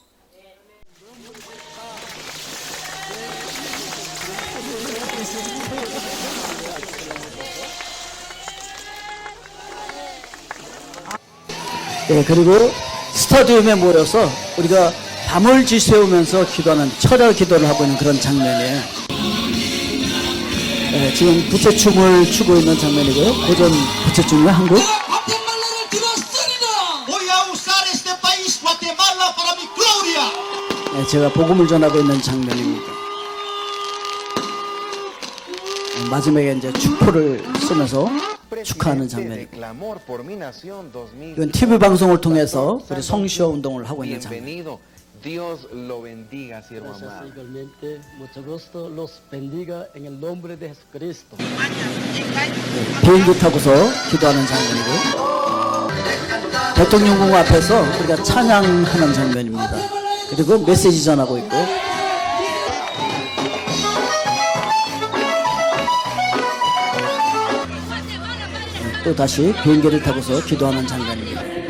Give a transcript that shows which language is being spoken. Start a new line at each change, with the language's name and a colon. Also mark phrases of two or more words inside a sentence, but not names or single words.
Korean: 그리고 스타디움에 모여서 우리가 밤을 지새우면서 기도하는 철야 기도를 하고 있는 그런 장면이에요. 지금 부채춤을 추고 있는 장면이고요. 고전 부채춤이 한국. Guatemala 들었으리라.
Spanish: Voy a usar este país Guatemala para mi gloria.
Korean: 제가 복음을 전하고 있는 장면입니다. 마지막에 이제 축포를 쓰면서 축하하는 장면입니다. 이건 TV 방송을 통해서 우리 성시호 운동을 하고 있는 장면입니다.
Spanish: Dios lo bendiga, siervo amado. Igualmente, mucho gusto, los bendiga en el nombre de Jesucristo.
Korean: 비행기 타고서 기도하는 장면이고, 대통령궁 앞에서 우리가 찬양하는 장면입니다. 그리고 메시지 전하고 있고, 또 다시 비행기를 타고서 기도하는 장면입니다.